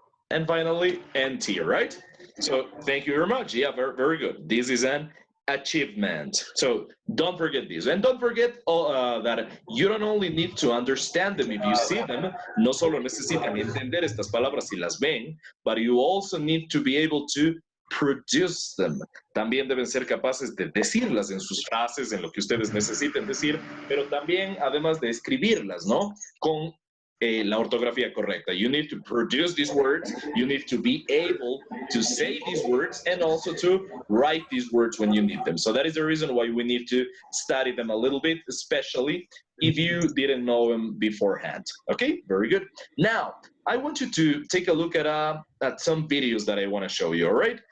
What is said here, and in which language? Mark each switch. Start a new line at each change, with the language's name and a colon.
English: And finally, NT, right? So thank you very much. Yeah, very, very good. This is an achievement. So don't forget this. And don't forget that you don't only need to understand them if you see them,
Spanish: no solo necesitan entender estas palabras si las ven,
English: but you also need to be able to produce them.
Spanish: También deben ser capaces de decirlas en sus frases, en lo que ustedes necesiten decir, pero también además de escribirlas, ¿no? Con la ortografía correcta.
English: You need to produce these words, you need to be able to say these words, and also to write these words when you need them. So that is the reason why we need to study them a little bit, especially if you didn't know them beforehand. Okay, very good. Now, I want you to take a look at some videos that I want to show you, all right?